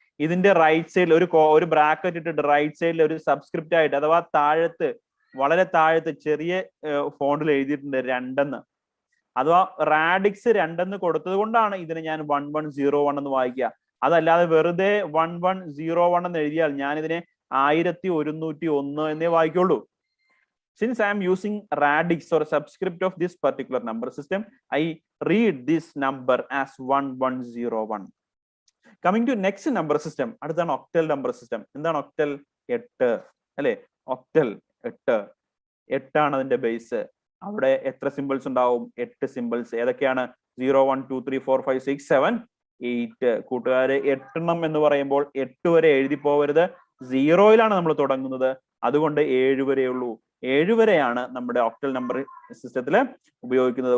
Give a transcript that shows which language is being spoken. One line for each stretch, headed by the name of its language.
Malayalam: ഇതിന്റെ റൈറ്റ് സൈഡിൽ ഒരു ബ്രാക്കറ്റ് ഇട്ടിട്ട് റൈറ്റ് സൈഡിൽ ഒരു സബ്സ്ക്രിപ്റ്റ് ആയിട്ട്, അഥവാ താഴത്ത്, വളരെ താഴത്ത് ചെറിയ ഫോണ്ടിൽ എഴുതിയിട്ടുണ്ട് 2 അഥവാ റാഡിക്സ് 2 കൊടുത്തത് കൊണ്ടാണ് ഇതിനെ ഞാൻ 1101 എന്ന് വായിക്കുക. അതല്ലാതെ വെറുതെ 1101 എന്ന് എഴുതിയാൽ ഞാൻ ഇതിനെ 1101 എന്നേ വായിക്കുള്ളൂ.
English: Since I am using radix or subscript of this particular number system, I read this number as 1101. Coming to next number system, അടുത്താണ് octal number system.
Malayalam: എന്താണ് octal? 8 അല്ലെ? octal 8 ആണ് അതിന്റെ ബേസ്. അവിടെ എത്ര സിംബിൾസ് ഉണ്ടാവും? 8 സിംബിൾസ്. ഏതൊക്കെയാണ്? 0 1 2 3 4 5 6 7 8. കൂട്ടുകാര്, 8 എണ്ണം എന്ന് പറയുമ്പോൾ 8 വരെ എഴുതി പോവരുത്. 0യിലാണ് നമ്മൾ തുടങ്ങുന്നത്. അതുകൊണ്ട് 7 വരെ ഉള്ളൂ. 7 വരെയാണ് നമ്മുടെ ഒക്ടൽ നമ്പർ സിസ്റ്റത്തിൽ ഉപയോഗിക്കുന്നത്.